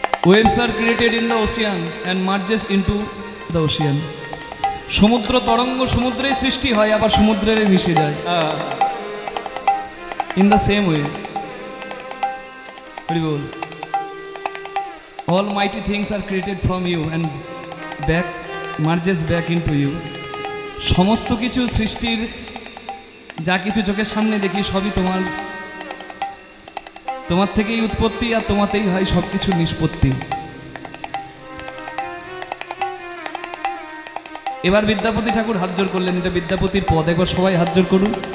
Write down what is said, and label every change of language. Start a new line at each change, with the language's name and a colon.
English: Waves are created in the ocean and merges into the ocean.
Bangla: সমুদ্র তরঙ্গ সমুদ্রে সৃষ্টি হয়, আবার সমুদ্রে মিশে যায়।
English: In the same way,
Bangla: Hari ball,
English: all mighty things are created from you and back merges back into you.
Bangla: সমস্ত কিছু সৃষ্টির যা কিছু চোখের সামনে দেখি সবই তোমার থেকেই উৎপত্তি, আর তোমাতেই হয় সবকিছু নিষ্পত্তি। এবার বিদ্যাপতি ঠাকুর হাত জোর করলেন, এটা বিদ্যাপতির পদ, একবার সবাই হাত জোর করুন।